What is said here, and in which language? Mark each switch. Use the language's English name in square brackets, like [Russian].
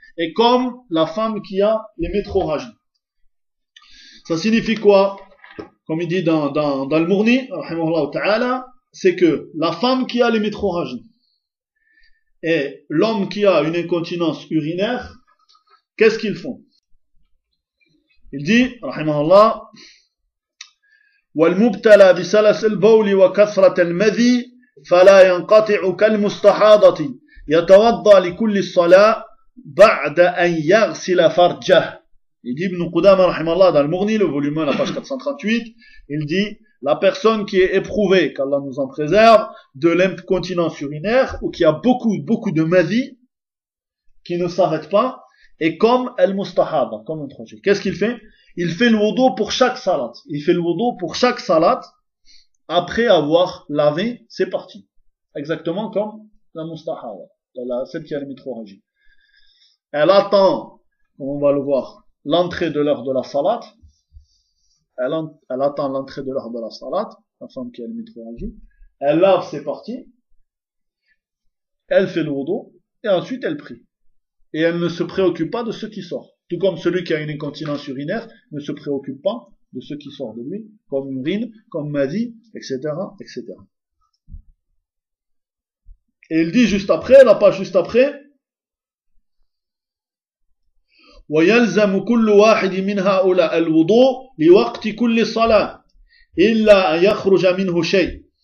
[French] est comme la femme qui a les métrorragies. Ça signifie quoi? Comme il dit dans le Mourni, c'est que la femme qui a les métrorragies et l'homme qui a une incontinence urinaire, qu'est-ce qu'ils font? Il dit, [Arabic] rahimahullah, والمبتلى بسلس البول وكثرة المذي فلا ينقطع كالمستحاضة يتوضا لكل الصلاة بعد أن يغسل فرجه. [French] Il dit Ibn Qudama rahimahullah dans le Mughni, le volume 1, la page 438, il dit, la personne qui est éprouvée, qu'Allah nous en préserve, de l'incontinence urinaire, ou qui a beaucoup, beaucoup de mazi, qui ne s'arrête pas, est comme al-mustahab, comme un projet. Qu'est-ce qu'il fait? Il fait le wudu pour chaque salat. Il fait le wudu pour chaque salat, après avoir lavé ses parties. Exactement comme la mustahab, celle qui a les métrorragies. Elle attend, comme on va le voir, l'entrée de l'heure de la salat. Elle attend l'entrée de l'heure de la salat, la femme qui a le métrorragie. Elle lave ses parties. Elle fait le wudu. Et ensuite, elle prie. Et elle ne se préoccupe pas de ce qui sort. Tout comme celui qui a une incontinence urinaire ne se préoccupe pas de ce qui sort de lui, comme urine, comme mazi, etc., etc. Et il dit juste après, [Arabic] la page juste après, ويلزم كل واحد من هؤلاء الوضوء لوقت كل صلاة إلا أن يخرج منه شيء.